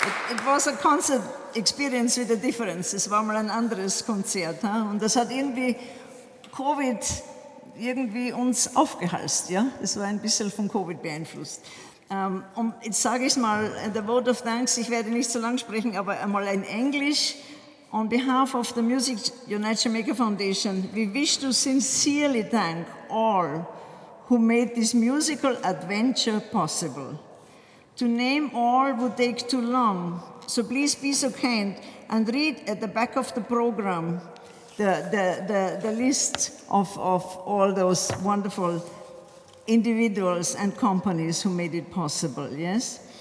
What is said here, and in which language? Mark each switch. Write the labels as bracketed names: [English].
[English] It was a concert experience with a difference. [German] Es war mal ein anderes Konzert. Und das hat irgendwie Covid uns aufgehalst. Ja? Das war ein bisschen von Covid beeinflusst. Und jetzt sage ich mal, [English] the vote of thanks, [German] ich werde nicht so lang sprechen, aber einmal in Englisch. [English] On behalf of the Music United Jamaica Foundation, we wish to sincerely thank all who made this musical adventure possible. To name all would take too long, so please be so kind and read at the back of the program the list of all those wonderful individuals and companies who made it possible, yes?